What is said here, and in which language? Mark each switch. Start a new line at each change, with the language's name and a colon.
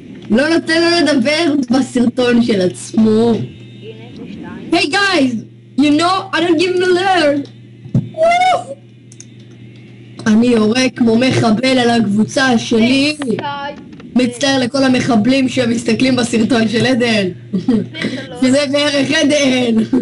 Hebrew: לא נותן לו לדבר בסרטון של עצמו. הנה זה 2.
English: Hey guys, you know, I don't give him a learn.
Hebrew: אני יורה כמו מחבל על הקבוצה שלי. מצטער לכל המחבלים שמסתכלים בסרטון של עדן. שזה בערך עדן.